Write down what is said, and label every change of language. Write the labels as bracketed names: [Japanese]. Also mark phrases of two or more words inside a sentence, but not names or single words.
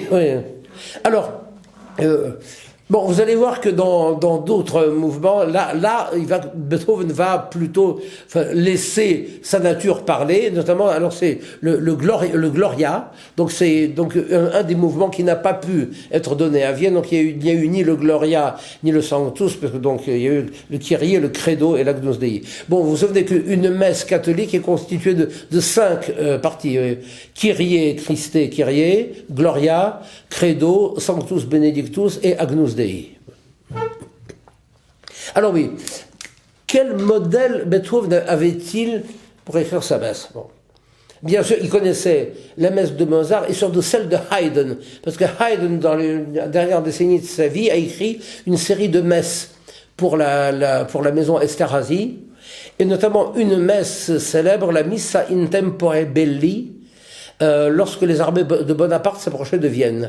[French] Alors, bon, vous allez voir que dans d'autres mouvements, là, Beethoven va plutôt laisser sa nature parler, notamment, alors c'est le Gloria, donc c'est un des mouvements qui n'a pas pu être donné à Vienne, donc il n'y a eu ni le Gloria, ni le Sanctus, parce que donc il y a eu le Kyrie, le Credo et l'Agnus Dei. Bon, vous vous souvenez qu'une messe catholique est constituée de 5 parties, Kyrie, Christe, Kyrie, Gloria, Credo, Sanctus Benedictus et Agnus Dei. Alors oui, quel modèle Beethoven avait-il pour écrire sa messe? Bon. Bien sûr, il connaissait la messe de Mozart et surtout celle de Haydn, parce que Haydn, dans les dernières décennies de sa vie, a écrit une série de messes pour la maison Esterhazy, et notamment une messe célèbre, la Missa in Tempore Belli, lorsque les armées de Bonaparte s'approchaient de Vienne.